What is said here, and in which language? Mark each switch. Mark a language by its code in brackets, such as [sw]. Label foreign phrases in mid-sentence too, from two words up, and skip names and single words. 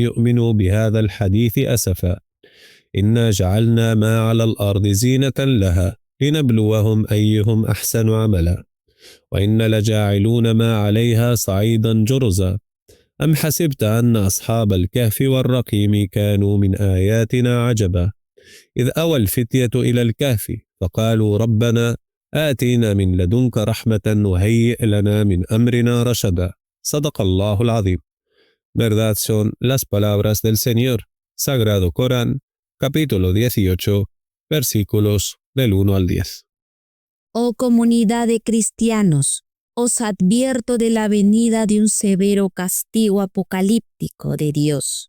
[ar] يؤمنوا بهذا الحديث أسفا إنا جعلنا ما على الأرض زينة لها لنبلوهم أيهم أحسن عملا وإن لجاعلون ما عليها صعيدا جرزا أم حسبت أن أصحاب الكهف والرقيم كانوا من آياتنا عجبا إذ أوى الفتية إلى الكهف فقالوا ربنا آتينا من لدنك رحمة وهيئ لنا من أمرنا رشدا. صدق الله العظيم. [es] Verdad son las palabras del Señor. Sagrado Corán, capítulo 18, versículos del 1 al 10. Oh comunidad de cristianos, os advierto de la venida de un severo castigo apocalíptico de Dios.